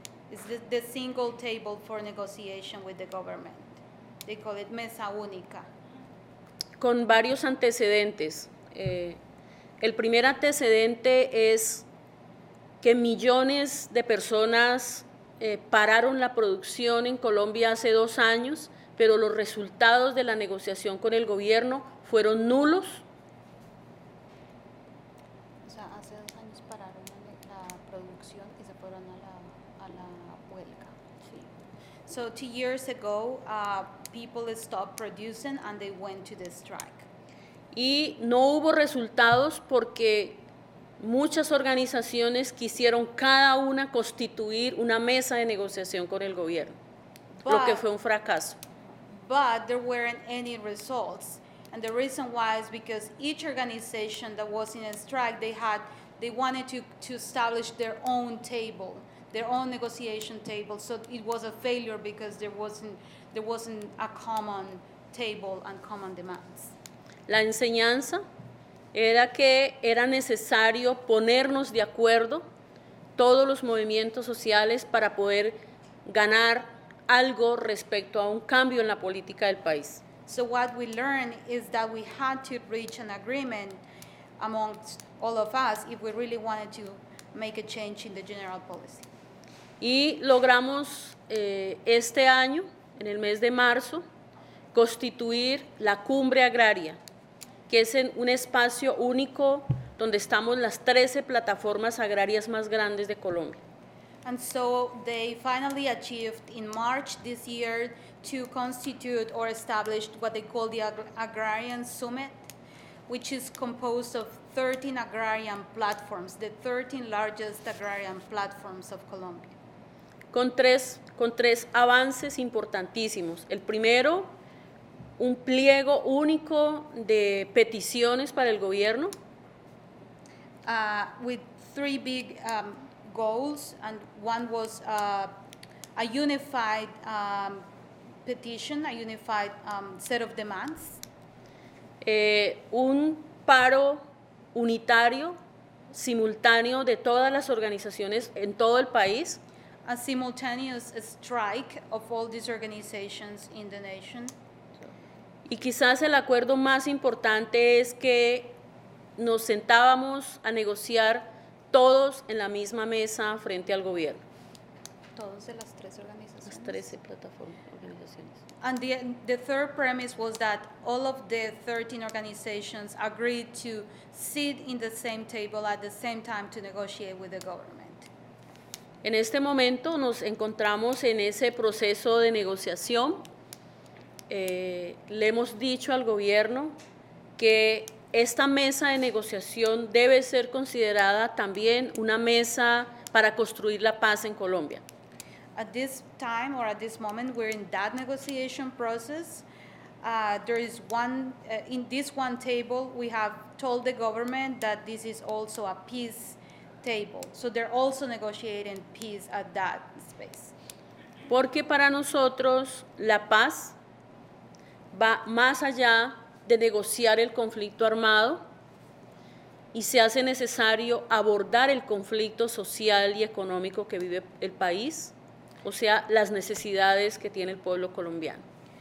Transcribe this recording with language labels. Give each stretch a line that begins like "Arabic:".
English: It's the single table for negotiation with the government. They call it Mesa Única.
Spanish: Con varios antecedentes. El primer antecedente es que millones de personas pararon la producción en Colombia hace 2 años, pero los resultados de la negociación con el gobierno fueron nulos. O sea, hace 2 años pararon la producción y se fueron a la huelga. Sí.
English: So 2 years ago, people stopped producing and they went to the strike.
Spanish: Y no hubo resultados porque muchas organizaciones quisieron cada una constituir una mesa de negociación con el gobierno, lo que fue un fracaso.
English: But there weren't any results. And the reason why is because each organization that was in a strike, they wanted to establish their own table, their own negotiation table. So it was a failure because there wasn't a common table and common demands.
Spanish: La enseñanza era que era necesario ponernos de acuerdo todos los movimientos sociales para poder ganar algo respecto a un cambio en la política del país.
English: So what we learned is that we had to reach an agreement amongst all of us if we really wanted to make a change in the general policy.
Spanish: Y logramos este año, en el mes de marzo, constituir la Cumbre Agraria, que es un espacio único donde estamos las 13 plataformas agrarias más grandes de Colombia.
English: And so they finally achieved in March this year to constitute or establish what they call the Agrarian Summit, which is composed of 13 agrarian platforms, the 13 largest agrarian platforms of Colombia.
Spanish: Con tres avances importantísimos. El primero, un pliego único de peticiones para el gobierno.
English: With 3 big goals, and one was a unified petition, a unified set of demands.
Spanish: Un paro unitario, simultáneo de todas las organizaciones en todo el país.
English: A simultaneous strike of all these organizations in the nation.
Spanish: Y quizás el acuerdo más importante es que nos sentábamos a negociar todos en la misma mesa frente al gobierno. Todos de las 3 organizaciones. Las 13 plataformas, organizaciones.
English: And the third premise was that all of the 13 organizations agreed to sit in the same table at the same time to negotiate with the government.
Spanish: En este momento nos encontramos en ese proceso de negociación. Le hemos dicho al gobierno que esta mesa de negociación debe ser considerada también una mesa para construir la paz en Colombia.
English: At this time or at this moment, we're in that negotiation process. There is in this one table, we have told the government that this is also a peace table. So they're also negotiating peace at that space.
Spanish: Porque para nosotros la paz va más allá de negociar el conflicto armado y se hace necesario abordar el conflicto social y económico que vive el país, o sea, las necesidades que tiene el pueblo colombiano.